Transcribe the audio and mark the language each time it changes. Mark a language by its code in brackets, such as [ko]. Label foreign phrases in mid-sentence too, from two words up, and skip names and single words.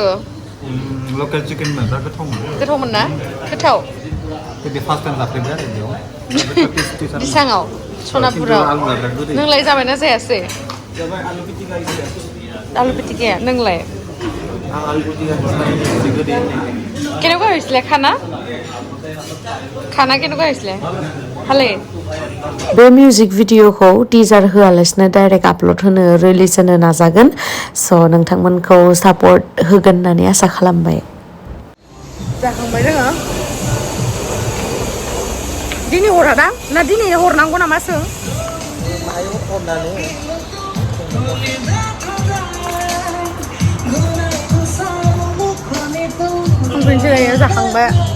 [brx] लकेल चिकेन मोन बिराद गोथावमोन गोथावमोन ना गोथाव बिदि [en] first time [brx] जाफेरबाय आरो बेयाव बिसाङाव सनापुराव नोंलाय जाबायना जायासै जाबाय आलु पिटिका आलु पिटिकाया नोंलाय आं आलु पिटिका एसे गोदै [as] কেনেকুৱা হৈছিলে খানা কেনেকুৱা হৈছিলে ভালেই [brx] बे [en] music videoखौ [brx] टिजार होआलासिनो [en] direct upload [brx] होनो रिलिज होनो नाजागोन स' नोंथांमोनखौ सापर्ट होगोन होननानै आसा खालामबाय जाखांबाय जोङो दिनै हरादां ना दिनै हरनांगौ नामा सों जाखांबाय